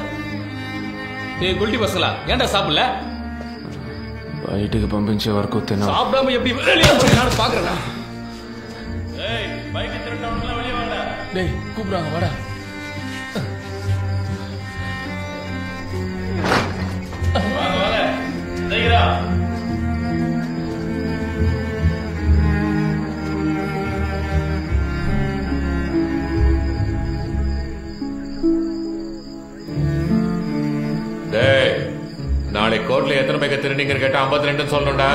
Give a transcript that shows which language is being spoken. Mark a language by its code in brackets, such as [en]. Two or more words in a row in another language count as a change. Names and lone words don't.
[ta] ஏய் குல்டி பசங்களா, ஏன்டா சாப்பிடல? [te] బయటికి పంపించే వరకు తిన. [ta] சாப்பிடாம எப்படி வெளிய போறானு பாக்குறடா. ஏய் பைக் திருடவங்கள வெளிய வாடா. டேய் கூப்பிடுறாங்க வாடா. வாங்க வாங்க. சீக்கிரா. நாளை கோர்ட்ல எத்தனை பேர் திருநீங்கன்னு கேட்டா 52 சொல்லணும்டா.